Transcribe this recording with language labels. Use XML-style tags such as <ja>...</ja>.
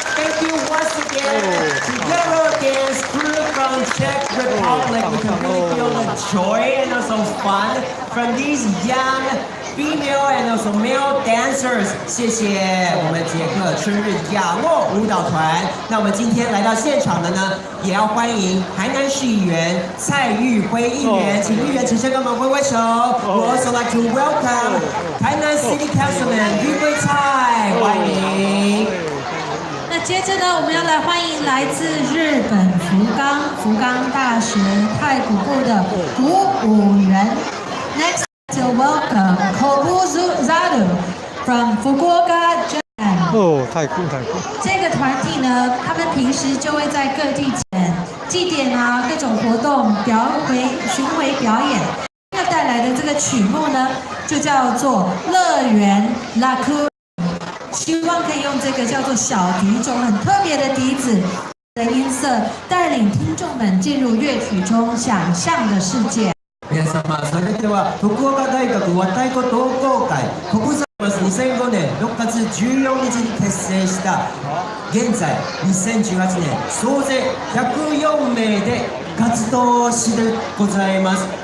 <en>Thank you once again to Eurodance crew from Czech Republic. We can really feel the joy and also fun from these young female and also male dancers.</en> <zh>谢谢我们捷克春日亚诺舞蹈团。那我们今天来到现场的呢，也要欢迎台南市议员蔡玉辉议员，请议员陈声跟我们挥挥手。</zh> <en>We also like to welcome 台南 City Councilman 玉辉蔡，</en> <zh>欢迎。那接着呢，我们要来欢迎来自日本福冈大学太鼓部的鼓舞人。</zh> <en>Next, to welcome Kobuzu Zaru from Fukuoka, Japan.</en> <zh>哦，太酷！这个团体呢，他们平时就会在各地祭典啊，各种活动巡回表演。要带来的这个曲目呢，就叫做《乐园拉库》。希望可以用这个叫做小笛，一种很特别的笛子的音色，带领听众们进入乐曲中想象的世界。</zh> <ja>皆様、それでは福岡大学和太鼓同好会国際バス2005年6月14日に結成した現在2018年総勢104名で活動してございます。</ja>